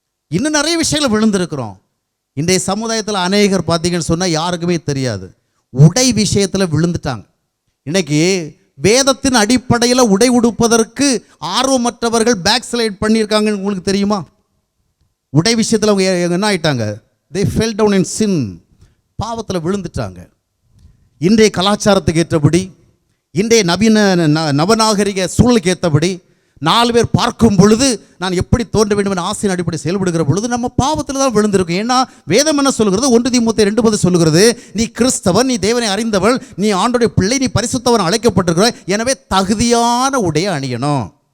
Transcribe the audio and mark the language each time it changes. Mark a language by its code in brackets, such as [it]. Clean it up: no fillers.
[ta] இன்னும் நிறைய விஷயங்களை விழுந்திருக்கிறோம். இன்றைய சமுதாயத்தில் அநேகர் பார்த்தீங்கன்னு சொன்னால் யாருக்குமே தெரியாது, உடை விஷயத்தில் விழுந்துட்டாங்க. இன்னைக்கு வேதத்தின் அடிப்படையில் உடை உடுப்பதற்கு ஆர்வமற்றவர்கள் பேக் ஸ்லைட் பண்ணியிருக்காங்கன்னு உங்களுக்கு தெரியுமா? உடை விஷயத்தில் அவங்க என்ன ஆயிட்டாங்க? [en] they fell down in sin, [ta] பாவத்தில் விழுந்துட்டாங்க. இன்றைய கலாச்சாரத்துக்கு ஏற்றபடி, இன்றைய நவநாகரிக சூழலுக்கு ஏற்றபடி 4 பேர் பார்க்கும் பொழுது நான் எப்படி தோன்ற வேண்டும் என்ற ஆசையின் அடிப்படை செயல்படுகிற பொழுது நம்ம பாவத்தில் தான் விழுந்திருக்கோம். ஏன்னா வேதம் என்ன சொல்லுகிறது? 1 தீமோத்தேயு 2:10 சொல்லுகிறது, நீ கிறிஸ்தவன், நீ தேவனை அறிந்தவள், நீ ஆண்டவருடைய பிள்ளை, நீ பரிசுத்தவன் அழைக்கப்பட்டிருக்கிற, எனவே தகுதியான உடையை அணியணும்.